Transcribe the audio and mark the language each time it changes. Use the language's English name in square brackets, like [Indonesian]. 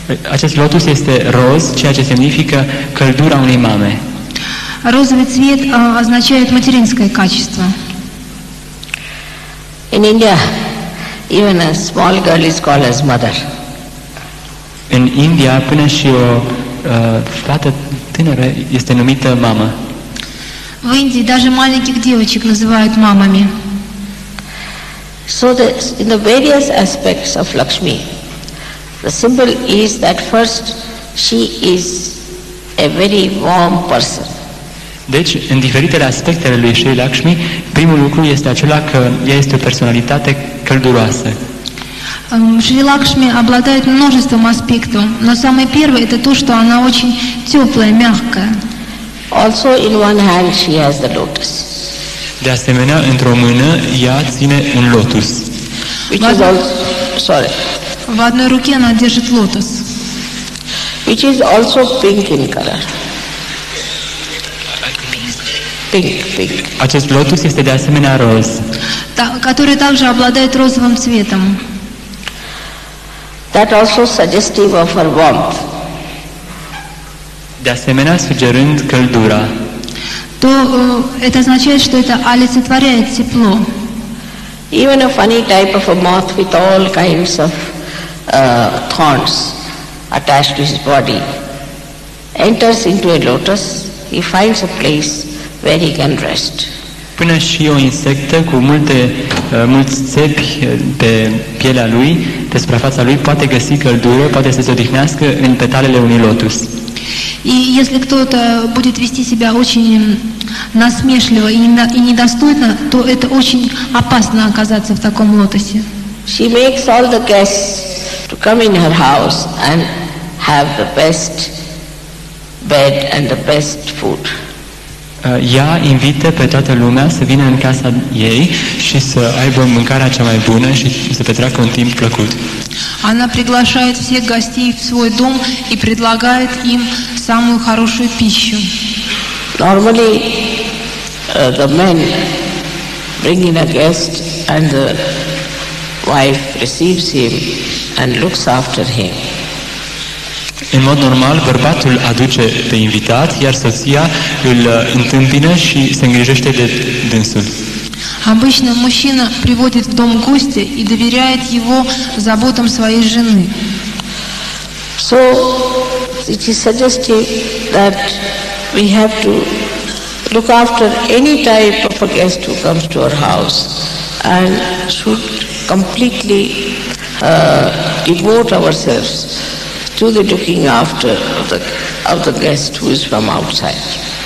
[Romanian] Acest lotus este roz, ceea ce semnifică căldura unei mame. [Russian] Розовый цвет означает материнское качество. [English] In India, even a small girl is called as mother. [Romanian] În India, până și o fată tânără este numită mamă. [Russian] В Индии даже маленьких девочек называют мамами. [English] So in the various aspects of Lakshmi, the symbol is that first she is a very warm person. [Romanian] Deci, în diferitele aspecte ale lui Sri Lakshmi, primul lucru este acela că ea este o personalitate călduroasă. [Russian] Шри Лакшми обладает множеством аспектов, но самое первое это то, что она очень теплая, мягкая. [English] Also in one hand she has the lotus. [Romanian] De asemenea, într-o mână, ea ține un lotus. [English] Which is also, sorry. [Russian] В одной руке она держит лотос, [English] Which is also pink in color. Pink. [Romanian] Acest lotus este de asemenea roz, [Russian] который также обладает розовым цветом. [English] That also suggestive of her warmth. [Romanian] de asemenea sugerând căldura. [Russian] То это означает, что это олицетворяет тепло. [English] Even a funny type of a moth with all kinds of thorns attached to his body enters into a lotus, he finds a place where he can rest. [Romanian] Până și o insectă cu mulți țepi pe pielea lui, pe suprafața lui, poate găsi căldură, poate să se odihnească în petalele unui lotus. [Russian] И если кто-то будет вести себя очень насмешливо и недостойно, то это очень опасно оказаться в таком лотосе. [English] She makes all the guests to come in her house and have the best bed and the best food. [Romanian] Ea invită pe toată lumea să vină în casa ei și să aibă mâncarea cea mai bună și să petreacă un timp plăcut. [Russian] Она приглашает всех гостей в свой дом и предлагает им самую хорошую пищу. [English] Normally, the men bring in a guest and the wife receives him and looks after him. [Romanian] În mod normal, bărbatul aduce pe invitat, iar soția îl întâmpină și se îngrijește de dânsul. [Russian] Обычно мужчина приводит в дом гостя и доверяет его заботам своей жены. [English] So, it is suggestive that we have to look after any type of a guest who comes to our house and should completely devote ourselves to the looking after of the guest who is from outside.